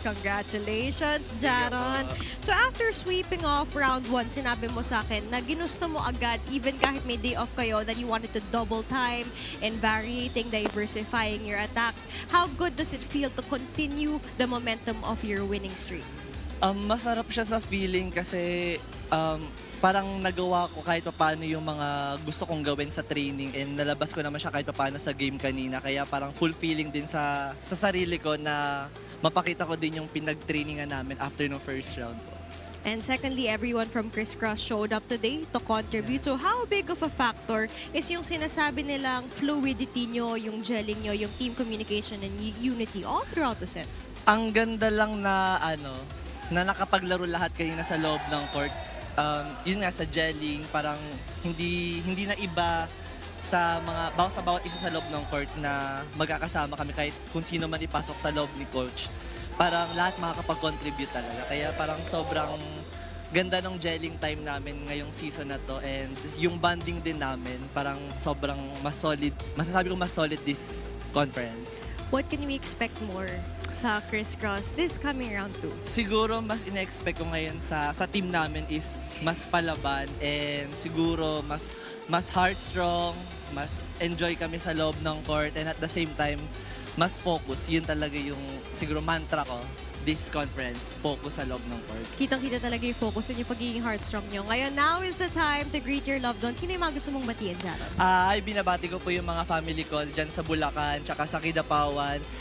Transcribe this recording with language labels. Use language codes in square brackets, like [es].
[en] Congratulations, Jaron! So after sweeping off round 1, [tl] sinabi mo sa akin na ginusto mo agad, [en] even [tl] kahit may [en] day off kayo, that you wanted to double time and variating, diversifying your attacks. How good does it feel to continue the momentum of your winning streak? [tl] Masarap siya sa feeling kasi parang nagawa ko kahit paano yung mga gusto kong gawin sa training and nalabas ko naman siya kahit paano sa game kanina. Kaya parang fulfilling din sa sarili ko na mapakita ko din yung pinag-trainingan namin after ng first round ko. [en] And secondly, everyone from Criss Cross showed up today to contribute. So how big of a factor is [tl] yung sinasabi nilang [en] fluidity nyo, yung gelling nyo, yung team communication and unity all throughout the sets? [tl] Ang ganda lang na na nakapaglaro lahat kanina sa loob ng court. Yun nga sa gelling, parang hindi na iba sa bawat isa sa loob ng court na magkakasama kami kahit kung sino man ipasok sa loob ni coach. Parang lahat makakapag-contribute talaga. Kaya parang sobrang ganda ng gelling time namin ngayong season na to and yung bonding din namin parang sobrang mas solid. Masasabi ko mas solid [en] this conference. What can we expect more sa Criss Cross this coming round 2? [tl] Siguro mas ina-expect ko ngayon sa team namin is mas palaban and siguro mas heart-strong, mas enjoy kami sa loob ng court [en] and at the same time [tl] mas focus. Yun talaga yung siguro mantra ko [en] this conference, [tl] focus sa loob ng court. Kitang-kita talaga yung focus and yung pagiging heartstrong nyo. [en] Ngayon, now is the time to greet your loved ones. [tl] Sino yung mga gusto mong batiin, Jaron? Ay, binabati ko po yung mga family ko dyan sa Bulacan, tsaka sa Kidapawan.